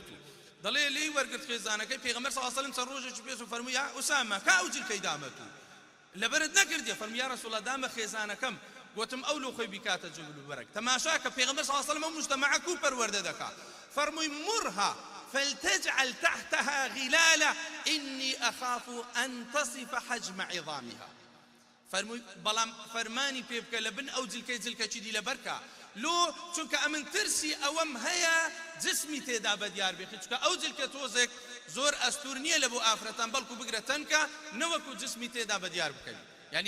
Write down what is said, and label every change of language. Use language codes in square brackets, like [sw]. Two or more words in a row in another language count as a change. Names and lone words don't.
[ckb] تو دەڵێ لێی وەرگرت خێزانەکەی پێغەمبەر [ar] صلی الله عليه وسلم [ckb] چەند ڕۆژێکی پێش و فەرمووی یا ئوسامە کا ئەو جلکەی دامەت و لەبەرت نەکردیە فەرمووی [ar] یا ڕەسوڵ الله [ckb] دامە خێزانەکەم گوتم ئەو لۆ خۆی بیکاتە جلوبەرگ تەماشا کە پێغەمبەر [ar] صلی الله عليه وسلم [ckb] ئەو مجتەمەعە کوو پەروەردە دەکات فەرمووی [ar] مرها فلتجعل تحتها غلالة إني أخاف أن تصف حجم عظامها [ckb] فرمووی بەڵام فەرمانی پێ بکە لە بن ئەو جلکەی جلکەچی دی لەبەرکە لۆ چونکە ئەمن ترسی ئەوەم هەیە جسمی تێدا بەدیار بێخی چونکە ئەو جلکە تۆزێک زۆر ئەستور نییە لە بۆ ئافرەتان بەڵکو بگرە تەنکە نەوەکو جسمی تێدا بەدیار بکەین یعنی